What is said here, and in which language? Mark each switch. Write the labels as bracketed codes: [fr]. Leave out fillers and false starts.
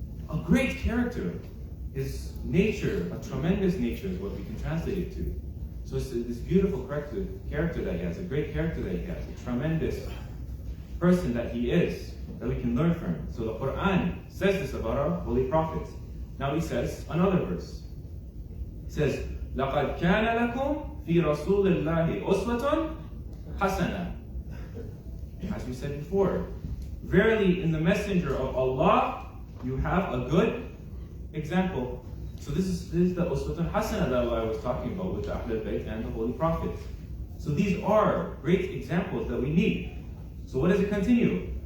[en] A great character, his nature, a tremendous nature is what we can translate it to. So it's this beautiful character that he has, a great character that he has, a tremendous person that he is, that we can learn from him. So the Quran says this about our Holy Prophet. Now he says another verse. He says, [ar] لَقَدْ كَانَ لَكُمْ فِي رَسُولِ اللَّهِ أُسْوَةٌ حَسَنَةٌ. [en] As we said before, verily in the messenger of Allah, you have a good example. So this is the Uswatun Hasana that I was talking about with the Ahlul Bayt and the Holy Prophet. So these are great examples that we need. So what does it continue?